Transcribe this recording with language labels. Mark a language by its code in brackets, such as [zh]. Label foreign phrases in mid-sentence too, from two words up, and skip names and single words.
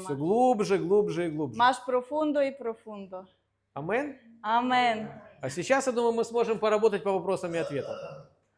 [ru] Все глубже, глубже и глубже. [es] Más profundo y profundo. [ru] Амин. [es] Amén. [ru] А сейчас, я думаю, мы сможем поработать по вопросам и ответам.